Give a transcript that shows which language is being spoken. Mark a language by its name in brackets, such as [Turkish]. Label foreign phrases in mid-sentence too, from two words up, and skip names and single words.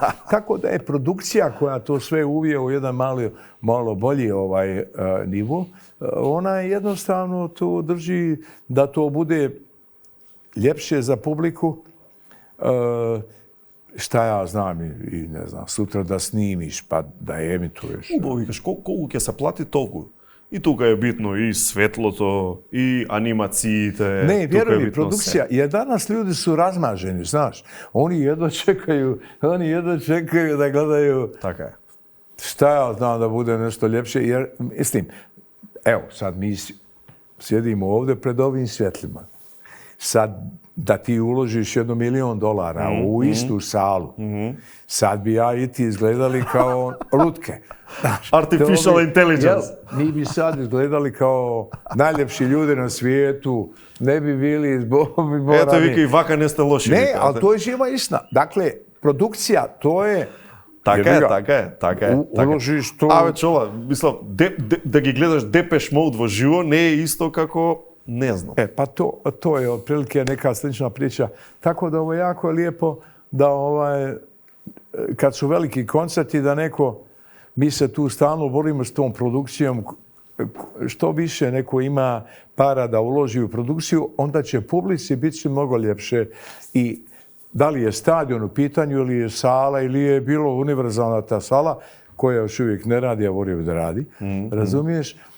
[Bosnian] Tako da je produkcija koja to sve uvije u jedan malo bolji nivo, ona jednostavno to drži da to bude ljepše za publiku, šta ja znam i ne znam, sutra da snimiš pa da emituješ. [Macedonian] Убаво викаш, колку ќе се плати толку. И тука е битно и светлото, и анимациите. [Bosnian] Ne, vjeruj mi, produkcija, jer danas ljudi su razmaženi, znaš. Oni jedva čekaju da gledaju. Tako je. Šta ja znam da bude nešto ljepše, jer, mislim, evo, sad mi sjedimo ovdje pred ovim svjetlima. Sad da ti uložiš $1 milion u istu salu, sad bi ja i ti izgledali kao lutke. [English] Artificial intelligence. [Bosnian] Mi bi sad izgledali kao najljepši ljudi na svijetu, ne bi bili izborani. [Macedonian] Ето, ви и вака не сте лоши. [Bosnian] Ne, ali to je živa istina. Dakle, produkcija, to je... [Macedonian] Така е. [Bosnian] Уложиш то... [Macedonian] Абе, чола, мислам, да ги гледаш Депеш Мод во живо не е исто како, не знам. [Bosnian] Pa to je otprilike neka slična priča. Tako da ovo je jako lijepo da kad su veliki koncerti da mi se tu stalno borimo s tom produkcijom, što više neko ima para da uloži u produkciju, onda će publici biti mnogo ljepše i da li je stadion u pitanju ili je sala ili je bilo univerzalna ta sala koja još uvijek ne radi, a volio bi da radi, razumiješ?